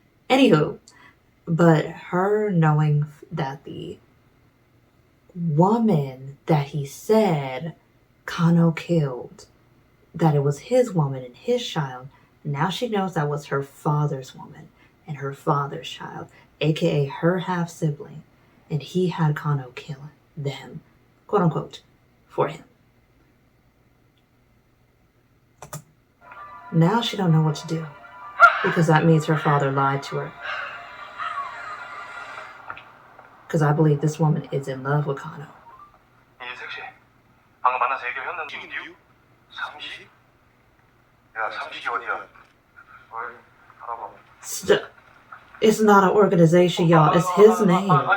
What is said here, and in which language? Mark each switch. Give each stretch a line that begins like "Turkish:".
English: Anywho, but her knowing that the woman that he said Kano killed, that it was his woman and his child, now she knows that was her father's woman and her father's child, aka her half-sibling, and he had Kano kill them, quote unquote, for him. Now she don't know what to do, because that means her father lied to her. Because I believe this woman is in love with Kang-Ho.
Korean: 인색 씨, 방금 만나서 얘기했는데 삼식? 야, 삼식이 어디야? 어이, 알아봐.
English: It's not an organization, y'all. It's his name.